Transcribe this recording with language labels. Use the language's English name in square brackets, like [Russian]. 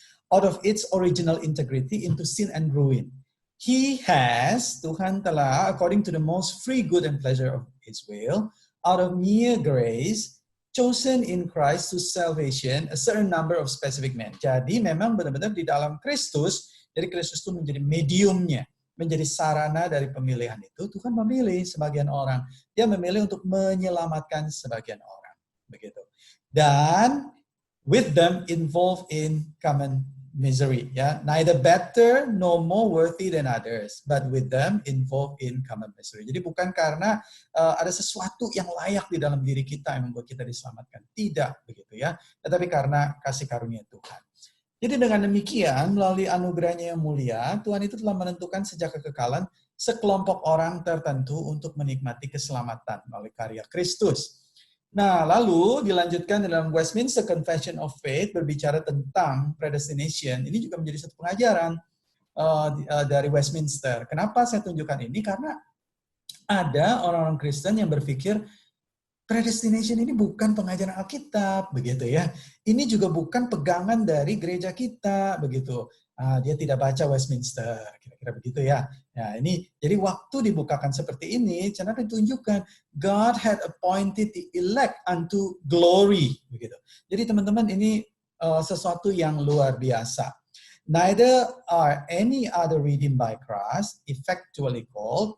[English] Out of its original integrity into sin and ruin. [Indonesian] Tuhan telah, [English] according to the most free good and pleasure of His will, out of mere grace, chosen in Christ to salvation a certain number of specific men. [Indonesian] Jadi memang benar-benar di dalam Kristus, jadi Kristus itu menjadi mediumnya, menjadi sarana dari pemilihan itu. Tuhan memilih sebagian orang. Dia memilih untuk menyelamatkan sebagian orang. Begitu. Dan [English] with them involved in common misery. Ya, neither better nor more worthy than others, but with them involved in common misery. [Indonesian] Jadi bukan karena ada sesuatu yang layak di dalam diri kita yang membuat kita diselamatkan. Tidak begitu ya. Tetapi karena kasih karunia Tuhan. Jadi dengan demikian, melalui anugerahnya yang mulia, Tuhan itu telah menentukan sejak kekekalan sekelompok orang tertentu untuk menikmati keselamatan melalui karya Kristus. Nah, lalu dilanjutkan dalam Westminster Confession of Faith berbicara tentang predestination. Ini juga menjadi satu pengajaran dari Westminster. Kenapa saya tunjukkan ini? Karena ada orang-orang Kristen yang berpikir predestination ini bukan pengajaran Alkitab, begitu ya. Ini juga bukan pegangan dari gereja kita, begitu. Dia tidak baca Westminster, kira-kira begitu ya. Nah, ini jadi waktu dibukakan seperti ini, cara ditunjukkan [English] God had appointed the elect unto glory, [Indonesian] begitu. Jadi teman-teman, ini sesuatu yang luar biasa. [English] Neither are any other redeemed by Christ effectually called.